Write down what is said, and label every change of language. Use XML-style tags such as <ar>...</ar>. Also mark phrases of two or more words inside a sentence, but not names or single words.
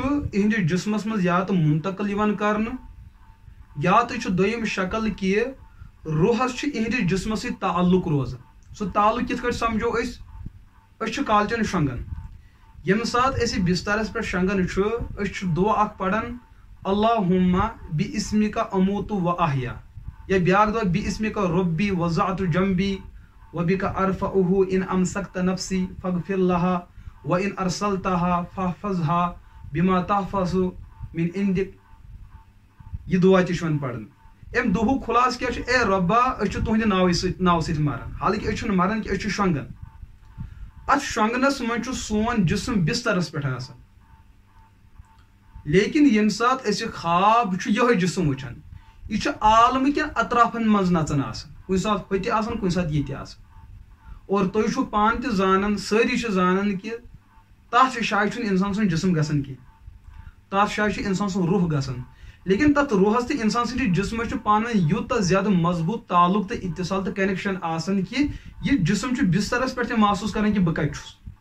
<ks>یِہنٛدِس جسمس منٛز یا تہٕ منتقل یِوان کرنہٕ یا تہٕ چھُ دوٚیِم شکل کہ روحس چھُ یِہنٛدِس جسمس سۭتۍ تعلق روزان سُہ تعلق کِتھ کٲٹھۍ سمجھو أسۍ چھِ کالچن شۄنگان ییٚمہِ ساتہٕ أسۍ بسترس پٮ۪ٹھ شۄنگان چھُ أسۍ چھِ دُعا اکھ پران</ks> <ar>اللہُمہ بِاسمِکَ اموتُ و احیا</ar> <ks>یا بیاکھ دعا</ks> <ar>بِاسمِکَ رۄبی وضعت جنبی وبِکَ ارفعہ ان امسکت نفسی فاغفر لها وان ارسلتها فاحفظها بما تحفظ من عندک</ar> <ks>یہ دعا تہِ چھُ وۄنۍ پران ام دہُک خلاص کیا اے رۄبا أسۍ چھِ تُہنٛدِ ناوٕ سۭتۍ مران حالانکہِ أسۍ چھِنہٕ مران کینٛہہ أسۍ چھِ شۄنٛگان اتھ شۄنٛگنس منٛز چھُ سون جسم بسترس پٮ۪ٹھ آسان لیکن ییٚمہِ ساتہٕ أسۍ یہِ خواب چھُ یِہوے جسم وٕچھان یہِ چھُ عالمہٕ کٮ۪ن اطرافن منٛز نژان آسان کُنہِ ساتہٕ ہوٚتہِ آسان کُنہِ ساتہٕ ییٚتہِ آسان اور تُہۍ چھِو پانہٕ تہِ زانان سٲری چھِ زانان کہِ تتھ جایہِ چھُنہٕ انسان سُنٛد جسم گژھان کینٛہہ تتھ جایہِ چھُ انسان سُنٛد روح گژھان لیکن تتھ روحس تہٕ انسان سٕنٛدِس جسمس چھُ پانہٕ ؤنۍ یوٗتاہ زیادٕ مضبوٗط تعلق تہٕ اتصال تہٕ کنیکشن آسان کہِ یہِ جسم چھُ بسترس پٮ۪ٹھ تہِ محسوٗس کران کہِ بہٕ کتہِ چھُس</ks>